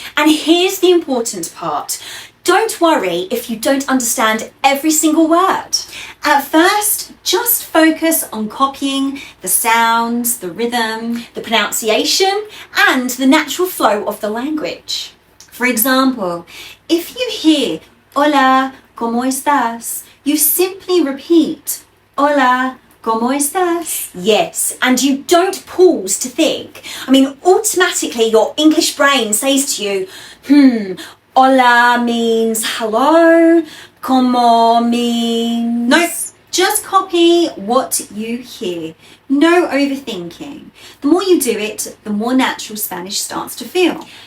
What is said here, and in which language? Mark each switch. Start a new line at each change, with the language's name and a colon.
English: And here's the important part. Don't worry if you don't understand every single word. At first, just focus on copying the sounds, the rhythm, the pronunciation, and the natural flow of the language. For example, if you hear,
Spanish: Hola, ¿cómo estás?
English: You simply repeat,
Spanish: Hola, ¿cómo estás?
English: Yes, and you don't pause to think. Automatically your English brain says to you, Hola means hello, como means... Nope, just copy what you hear. No overthinking. The more you do it, the more natural Spanish starts to feel.